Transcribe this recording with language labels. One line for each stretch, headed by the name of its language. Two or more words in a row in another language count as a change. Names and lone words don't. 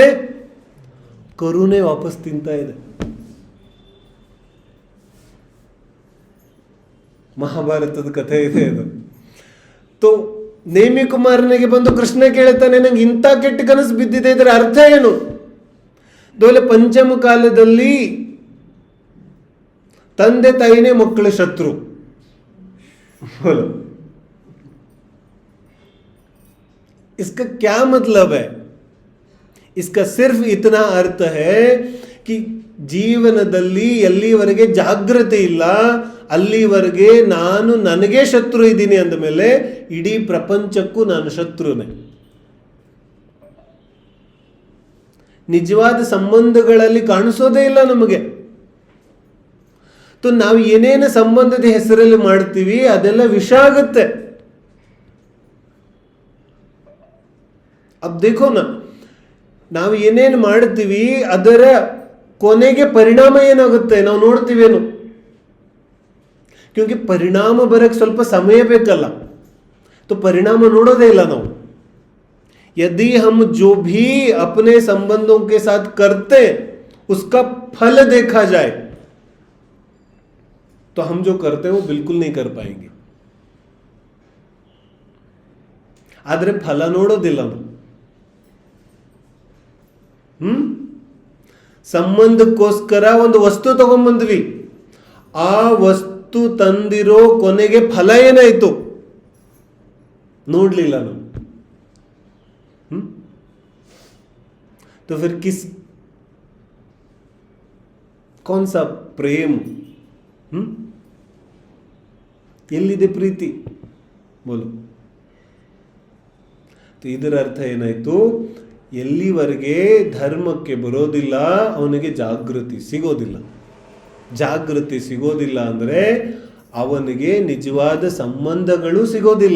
Kannada: ಕರುನೇ ವಾಪಸ್ ತಿಂತಾ ಇದೆ. ಮಹಾಭಾರತದ ಕಥೆ ಇದೆ ಅದು. ತೋ ನೇಮಿ ಕುಮಾರನಿಗೆ ಬಂದು ಕೃಷ್ಣ ಕೇಳ್ತಾನೆ, ನಂಗೆ ಇಂಥ ಕೆಟ್ಟ ಕನಸು ಬಿದ್ದಿದೆ, ಇದರ ಅರ್ಥ ಏನು? ದೋಲೆ ಪಂಚಮ ಕಾಲದಲ್ಲಿ ತಂದೆ ತಾಯಿನೇ ಮಕ್ಕಳ ಶತ್ರು.
Hindi: इसका क्या मतलब है? इसका सिर्फ इतना अर्थ है कि
Kannada: ಜೀವನದಲ್ಲಿ ಎಲ್ಲಿವರೆಗೆ ಜಾಗೃತಿ ಇಲ್ಲ ಅಲ್ಲಿವರೆಗೆ ನಾನು ನನಗೆ ಶತ್ರು ಇದ್ದೀನಿ ಅಂದ ಮೇಲೆ ಇಡೀ ಪ್ರಪಂಚಕ್ಕೂ ನಾನು ಶತ್ರುನೇ. ನಿಜವಾದ ಸಂಬಂಧಗಳಲ್ಲಿ ಕಾಣಿಸೋದೇ ಇಲ್ಲ ನಮಗೆ. ನಾವು ಏನೇನು ಸಂಬಂಧದ ಹೆಸರಲ್ಲಿ ಮಾಡ್ತೀವಿ ಅದೆಲ್ಲ ವಿಷ ಆಗುತ್ತೆ.
Hindi: अब देखो ना,
Kannada: ನಾವು ಏನೇನು ಮಾಡ್ತೀವಿ ಅದರ ಕೊನೆಗೆ ಪರಿಣಾಮ ಏನಾಗುತ್ತೆ ನಾವು ನೋಡ್ತೀವೇನು. क्योंकि ಪರಿಣಾಮ ಬರಕ್ಕೆ ಸ್ವಲ್ಪ ಸಮಯ ಬೇಕಲ್ಲ,
Hindi: तो परिणाम
Kannada: ನೋಡೋದೇ ಇಲ್ಲ ನಾವು.
Hindi: यदि हम जो भी अपने संबंधों के साथ करते उसका फल देखा जाए तो हम जो करते हैं वो बिल्कुल नहीं कर पाएंगे.
Kannada: ಆದರೆ ಫಲ ನೋಡೋದಿಲ್ಲ ನಾವು. ಸಂಬಂಧಕ್ಕೋಸ್ಕರ ಒಂದು ವಸ್ತು ತಗೊಂಡ್ಬಂದ್ವಿ, ಆ ವಸ್ತು ತಂದಿರೋ ಕೊನೆಗೆ ಫಲ ಏನಾಯ್ತು ನೋಡ್ಲಿಲ್ಲ ನಾವು.
Hindi: तो फिर किस कौन सा प्रेम?
Kannada: ಎಲ್ಲಿದೆ ಪ್ರೀತಿ? ಬೋಲು. ಇದರ ಅರ್ಥ ಏನಾಯ್ತು? ಎಲ್ಲಿವರೆಗೆ ಧರ್ಮಕ್ಕೆ ಬರೋದಿಲ್ಲ ಅವನಿಗೆ ಜಾಗೃತಿ ಸಿಗೋದಿಲ್ಲ. ಜಾಗೃತಿ ಸಿಗೋದಿಲ್ಲ ಅಂದರೆ ಅವನಿಗೆ ನಿಜವಾದ ಸಂಬಂಧಗಳು ಸಿಗೋದಿಲ್ಲ.